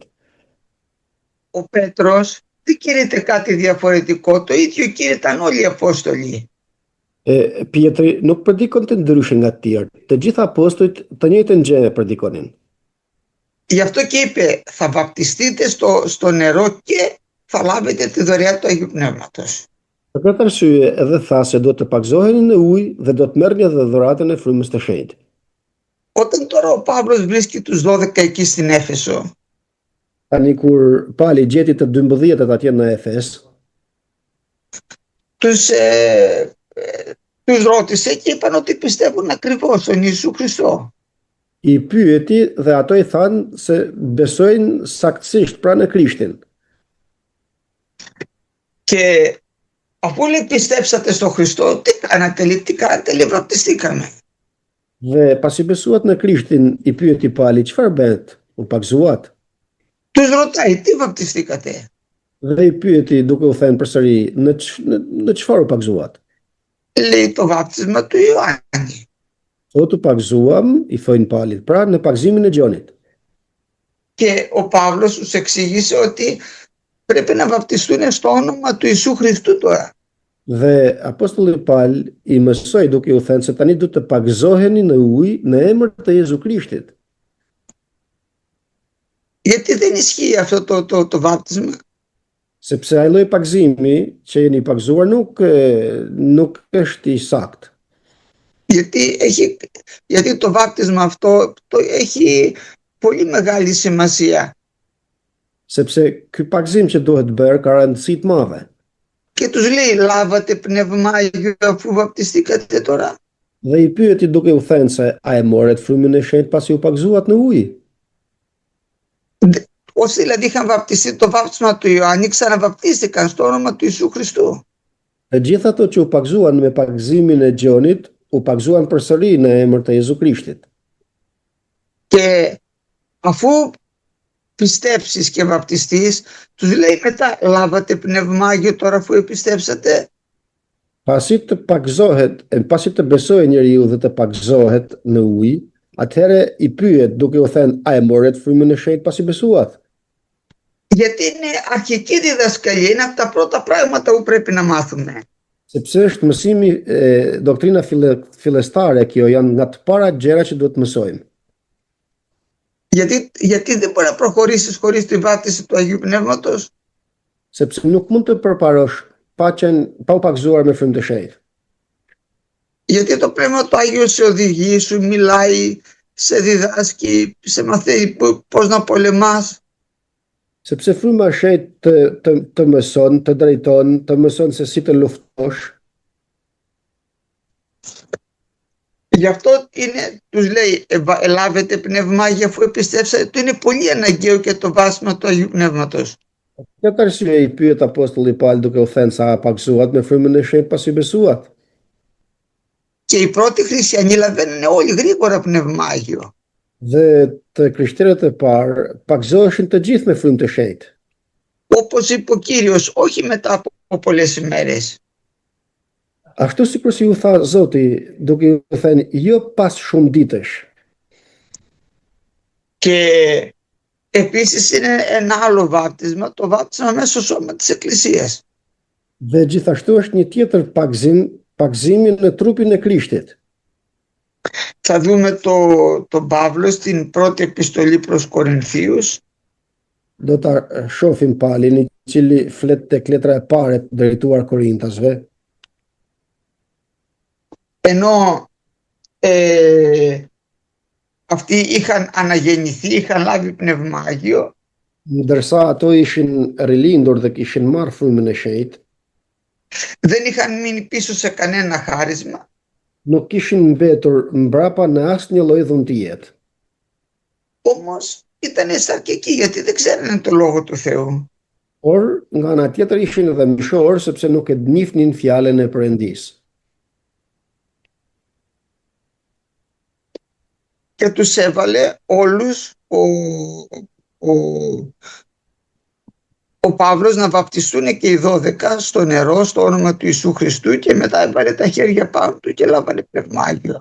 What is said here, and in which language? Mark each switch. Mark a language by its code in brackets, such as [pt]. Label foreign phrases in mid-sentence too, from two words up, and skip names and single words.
[el] Ο Πέτρος δεν κήρυτε κάτι διαφορετικό, το ίδιο κήρυταν όλοι οι Απόστολοι. [sq] Pietri nuk predikonte ndryshe nga të tjerë. Të gjithë apostujt të njëjtën gjë predikonin. [el] Γι' αυτό και είπε, θα βαπτιστείτε στο νερό και θα λάβετε τη δωρεά του Αγίου Πνεύματος. [sq] Për këtë arsye edhe tha se do të pagzoheni në ujë dhe do të merrni edhe dhuratën e frymës të shenjtë. [el] Όταν τώρα ο Παύλος βρίσκει τους 12 εκεί στην Έφεσο, [sq] Tani kur Pali gjeti të 12-ët atje në Efes, [el] τους ρώτησε και είπαν ότι πιστεύουν ακριβώς στον Ιησού Χριστό. [sq] i pyeti dhe ato i thanë se besojnë saktësisht pra në Krishtin. [el] Και αφού λέει πιστέψατε στον Χριστό, τι κάνατε, λέει βαπτιστήκαμε. [sq] Dhe pasi besuat në Krishtin, i pyeti Pali, çfarë bëhet? U pagzuat? [el] Τους ρωτάει, τι βαπτιστήκατε. [sq] Dhe I pyeti duke u thënë përsëri, në çfarë u pagzuat? [el] Λέει το βάπτισμα του Ιωάννη. [sq] Thotë u pagzuam, I thojnë palit, pra në pagzimin e Gjonit. [el] Και ο Παύλος τους εξήγησε ότι πρέπει να βαπτιστούν στο όνομα του Ιησού Χριστού τώρα. [sq] Dhe apostulli Paul I mësoi duke u thënë se tani duhet të pagzoheni në ujë në emër të Jezu Krishtit. [el] Γιατί δεν ισχύει αυτό το βάπτισμα? [sq] Sepse ai lloj pagzimi që jeni pagzuar nuk është I saktë. [el] Γιατί το βάπτισμα αυτό έχει πολύ μεγάλη σημασία. [sq] Sepse ky pagzim që duhet bërë ka rëndësi të madhe. [el] Και τους λέει λάβατε πνεύμα Άγιο αφού βαπτιστήκατε τώρα? [sq] Dhe I pyeti duke u thënë se a e morët frymën e shenjtë pasi u pagzuat në ujë? [el] Όσοι δηλαδή είχαν βαπτιστεί το βάπτισμα του Ιωάννη ξαναβαπτίστηκαν στο όνομα του Ιησού Χριστού. [sq] Të gjithë ato që u pagzuan me pagzimin e Gjonit, u pagzuan përsëri në emër të Jezu Krishtit. [el] Και αφού πιστέψεις και βαπτιστείς, τους λέει μετά λάβατε πνεύμα Άγιο τώρα αφού επιστέψατε? [sq] Pasi të besojë njeriu dhe të pagzohet në ujë, atëherë I pyet duke u thënë a e morët frymën e shenjtë pasi besuat? [el] Γιατί είναι αρχική διδασκαλία, είναι από τα πρώτα πράγματα που πρέπει να μάθουμε. [sq] Sepse është mësimi, doktrina fillestare kjo, janë nga të para gjëra që duhet të mësojmë. [el] Γιατί δεν μπορεί να προχωρήσεις χωρίς τη βάπτιση του Αγίου Πνεύματος? [sq] Sepse nuk mund të përparosh pa u pagzuar me frymë të shenjtë. [el] Γιατί το Πνεύμα του Άγιο σε οδηγεί, σου μιλάει, σε διδάσκει, σε μαθαίνει πώς να πολεμάς. [sq] Sepse fryma e shenjtë të mëson, të drejton, të mëson se si të luftosh. [el] Γι' αυτό τους λέει ελάβετε πνεύμα Άγιο αφού επιστέψατε. Το είναι πολύ αναγκαίο και το βάσμα του Αγίου Πνεύματος. [sq] Këtë arsye I pyet apostulli Paul duke u thënë sa pagzuat me frymën e shenjtë pasi besuat. [el] Και οι πρώτοι χριστιανοί λαβαίνουν όλοι γρήγορα πνεύμα Άγιο. [sq] Dhe të krishterët e parë pagzoheshin të gjithë me frymë të shenjtë. [el] Όπως είπε ο Κύριος, όχι μετά από πολλές ημέρες. [sq] Ashtu sikur si u tha Zoti, duke u thënë jo pas shumë ditësh. [el] Και επίσης είναι ένα άλλο βάπτισμα, το βάπτισμα μέσα στο σώμα της Εκκλησίας. [sq] Dhe gjithashtu është një tjetër pagzimi në trupin e Krishtit. [el] Θα δούμε τον Παύλο στην πρώτη επιστολή προς Κορινθίους. [sq] Do ta shohim Paulin I cili flet tek letra e parë e drejtuar Korintasve. [el] Ενώ αυτοί είχαν αναγεννηθεί, είχαν λάβει πνεύμα Άγιο, [sq] Ndërsa ato ishin rilindur dhe kishin marrë frymën e shenjtë, [el] δεν είχαν μείνει πίσω σε κανένα χάρισμα, [sq] nuk kishin mbetur mbrapa në asnjë lloj dhuntie. [el] όμως ήταν σαρκικοί γιατί δεν ξέρανε το Λόγο του Θεού. [sq] Por nga ana tjetër ishin edhe mishor sepse nuk e njihnin fjalën e Perëndisë. [el] Και τους έβαλε όλους ο Παύλος να βαπτιστούν και οι 12 στο νερό στο όνομα του Ιησού Χριστού και μετά έβαλε τα χέρια πάνω του και λάβανε πνεύμα Άγιο.